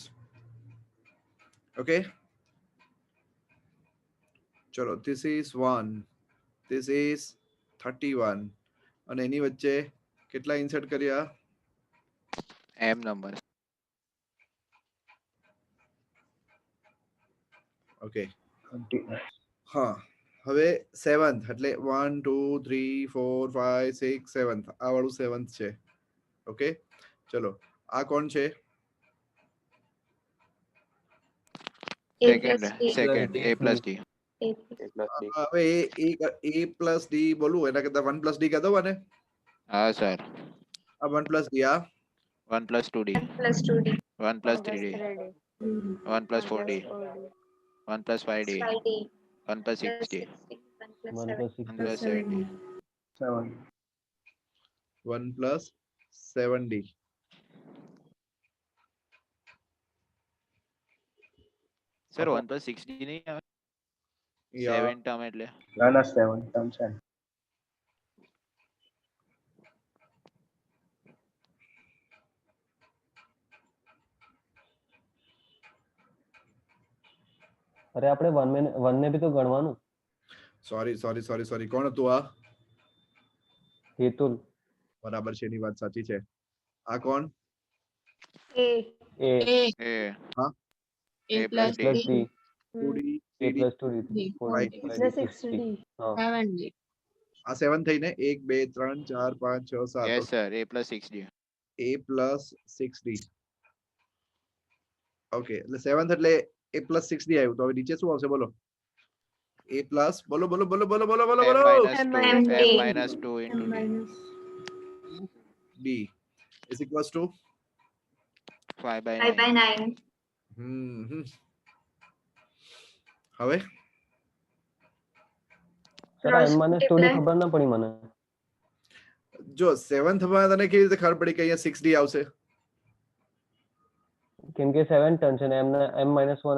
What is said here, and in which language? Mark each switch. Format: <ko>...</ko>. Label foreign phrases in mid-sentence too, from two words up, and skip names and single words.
<en>Okay, chalo, this is 1, this is 31,</en> <gu>અને એની વચ્ચે કેટલા ઇન્સર્ટ કર્યા? m નંબર. ઓકે હા હવે 7th એટલે 1 2 3 4 5 6 7th આ વાળું 7th છે. ઓકે ચલો આ કોણ છે?</gu> <en>A second plus D. second a plus d. A plus</en> <gu>હવે</gu> <en>a plus d</en> <gu>બોલું એના કરતા</gu> <en>1 plus d</en> <gu>કહી દઉં અને હા સર. આ</gu> <en>1 plus d</en> <gu>આ</gu> <en>1 plus 2d, 1 plus 2D. 1 plus 3d, 1 plus 4d, 1 plus 5d, 5D. 1 plus 6d, 1 plus 6 1 plus 7d. 7. 1 plus 7d.</en> <gu>સર</gu> <en>1 plus 6d</en> <gu>નહીં આવે? યા 7 ટર્મ એટલે ના 7 ટર્મ છે. અરે આપણે 1 ને બી તો ગણવાનું. સોરી કોણ હતું આ? હેતુલ. બરાબર છે એની વાત સાચી છે. આ કોણ?</gu> <en>A. A</en> <gu>એ હા</gu> <en>a plus d. plus D 2d A 3d plus 2D 4D Right. 5D 6D. હા</en> <gu>આ 7 થઈને 1 2 3 4 5 6 7</gu> <en>yes sir a plus 6d. a plus 6d.</en> <gu>ઓકે એટલે 7th એટલે</gu> <en>a plus 6d</en> <gu>આવ્યું તો હવે નીચે શું આવશે બોલો?</gu> <en>a plus</en> <gu>બોલો બોલો બોલો બોલો બોલો બોલો</gu> <en>m</en> <gu>બોલો</gu> <en>minus M 2 minus m D. minus 2 into M d. minus d is equals to 5 by 5 by 9. 9.</en> <gu>હમ હવે સર આ</gu> <en>M minus 2D Multiply.</en> <gu>ખબર ના પડી મને. જો 7th માં તને કેવી રીતે ખબર પડી કે અહીંયા 6d આવશે? કેમ કે 7 ટર્ન છે ને</gu> <en>M minus 1.</en>